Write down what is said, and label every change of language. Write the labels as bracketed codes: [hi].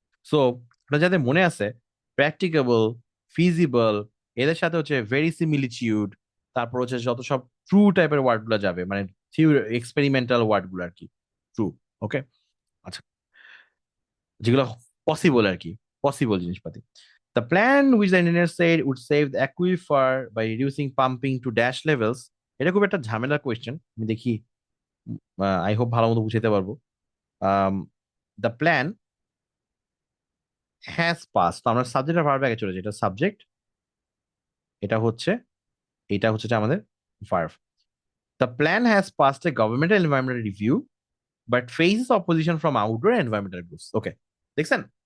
[bn] So আপনার যাদের মনে আছে, প্র্যাকটিকেবল, ফিজিবল, এদের সাথে হচ্ছে ভেরিসিমিলিটিউড, তারপর হচ্ছে যত সব ট্রু টাইপের ওয়ার্ড গুলো যাবে, মানে এক্সপেরিমেন্টাল ওয়ার্ড গুলো আর কি, ট্রু। ওকে, আচ্ছা, যেগুলো পসিবল আর কি, পসিবল জিনিসপাতি। [en] The plan which the engineer said would save the aquifer by reducing pumping to dash levels, [bn] এটা খুব একটা ঝামেলার কোয়েশ্চেন, আমি দেখি, আই হোপ ভালো মতো বুঝাতে পারবো। [en] the plan has pass, [bn] তো আমরা সাবজেক্ট আর ভার্ব আগে চলে যাই, এটা সাবজেক্ট, এটা হচ্ছে যে আমাদের verb. [en] The plan has passed a governmental environmental review but faces opposition from outdoor environmental groups. Okay, [bn] দেখছেন?